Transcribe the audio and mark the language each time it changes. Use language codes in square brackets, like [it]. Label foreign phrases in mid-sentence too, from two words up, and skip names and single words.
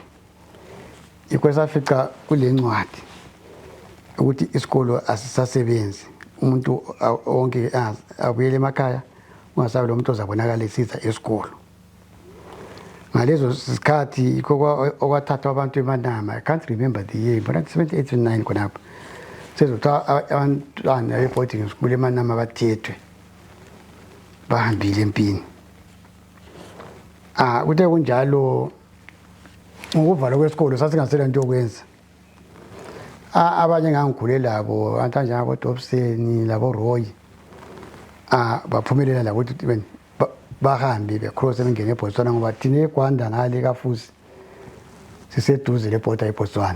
[nd] Ikwesafica kule ncwadi ukuthi isikolo asisasebenzi. Umuntu onke abuyele emakhaya ungasabi lo muntu ozabonakala esiza esikolo. Ngalezo sikhathi okwathathwa abantu eManama, [en] I can't remember the year, but [nd] 1989 khonapho sezothiwa abantwana be- [en] boarding school [nd] eManama bathethwe bahambile empini. Kuthe kunjalo ngokuvalwa kwesikolo sasingasela into yokwenza. Abanye ngangikhule labo abantu njengabo Dobson labo Roy baphumelela labo ukuthi bahambe becross bengene eBotswana ngoba thina eGwanda ngale kaFusi siseduze leborder eBotswana.